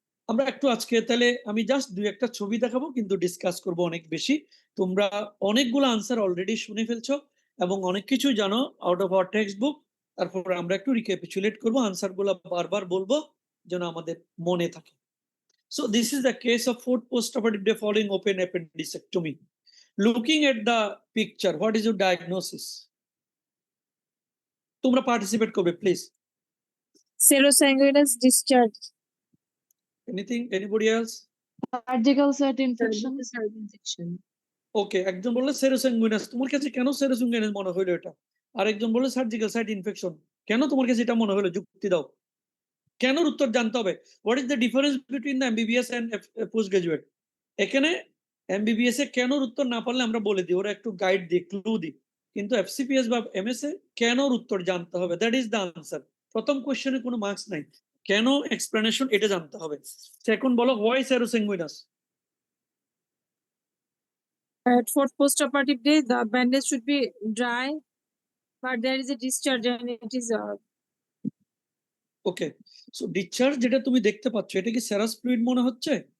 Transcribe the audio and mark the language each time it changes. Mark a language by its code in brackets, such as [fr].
[bn] আমরা একটু আজকে তাহলে আমি জাস্ট ২-১টা ছবি দেখাবো, কিন্তু ডিসকাস করব অনেক বেশি। তোমরা অনেকগুলো আনসার অলরেডি শুনে ফেলছো এবং অনেক কিছুই জানো [en] Out of our text book. [bn] তারপর আমরা একটু রিক্যাপিচুলেট করবো, আনসারগুলো বারবার বলবো যেন আমাদের মনে থাকে। [en] So this is the case of fourth postoperative day following open appendicectomy. Looking at the picture, what is your diagnosis? [bn] তোমরা পার্টিসিপেট করবে please. [en] Serosanguinous discharge. Anything? Anybody else? Surgical site infection. [bn] ওকে, একজন বললো সেরোসাঙ্গুইনাস। তোমার কাছে কেন সেরোসাঙ্গুইনাস মনে হলো এটা? আরেকজন বললো সার্জিক্যাল সাইট ইনফেকশন। কেন তোমার কাছে এটা মনে হলো? যুক্তি দাও। কেন উত্তর জানতে হবে। [en] What is the difference between the MBBS and post graduate? [bn] এখানে এমবিবিএস এ কেন উত্তর না পারলে আমরা বলে দিই, ওরা একটু গাইড দিই, ক্লু দিই। কিন্তু এফসিপিএস বা এমএস এ কেন উত্তর জানতে হবে, [en] That is the answer. [bn] প্রথম কোশ্চেনে কোনো মার্কস নাই, কেন এক্সপ্লেনেশন এটা জানতে হবে। সেকেন্ড বলো, why সেরোসাঙ্গুইনাস? [en] At fourth postoperative day, the bandage should be dry, but there is a discharge and it is [bn] okay, so discharge যেটা তুমি দেখতে পাচ্ছ, এটা কি সেরাস ফ্লুইড মনে হচ্ছে?